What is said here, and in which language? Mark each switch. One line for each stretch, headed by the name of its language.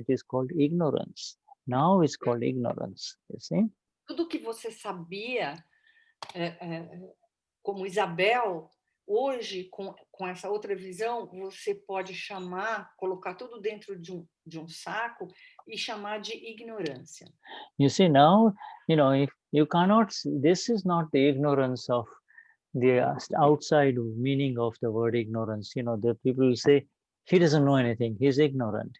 English: It is called ignorance. Now it's called ignorance, you see?
Portuguese: Tudo que você sabia, como Isabel, hoje, com essa outra visão, você pode colocar tudo dentro de um saco e chamar de ignorância.
English: You see, now, if you cannot, this is not the ignorance of the outside meaning of the word ignorance. The people say, he doesn't know anything, he's ignorant.